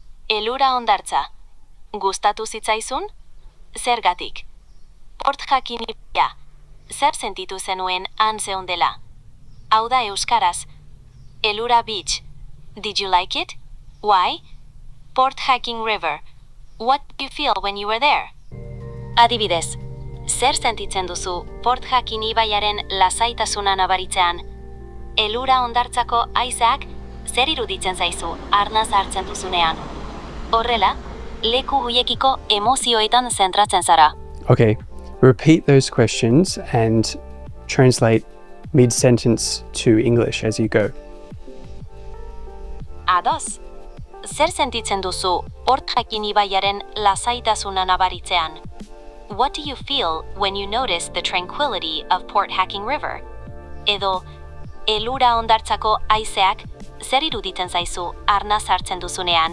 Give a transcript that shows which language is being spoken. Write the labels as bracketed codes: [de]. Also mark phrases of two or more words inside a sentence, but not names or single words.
[eu] Elura hondartza. Gustatu zitzaizun? Zergatik. Port Hacking ibaia. Zer sentitu zenuen han zeundela? Hau da euskaraz. Elura Beach. [en] Did you like it? Why? Port Hacking River. What did you feel when you were there? [eu] Adibidez, zer sentitzen duzu Port Hacking ibaiaren lasaitasuna nabaritzean? Elura hondartzako haizeak zer iruditzen zaizu arnaz hartzen duzunean? Horrela, leku hoiekiko emozioetan zentratzen zara. [en] Okay, repeat those questions and translate mid-sentence to English as you go. [eu] Ados, zer sentitzen duzu Port Hacking ibaiaren lasaitasuna nabaritzean? [en] What do you feel when you notice the tranquility of Port Hacking River? [eu] Edo, elura hondartzako haizeak zer iruditzen zaizu arnaz hartzen duzunean?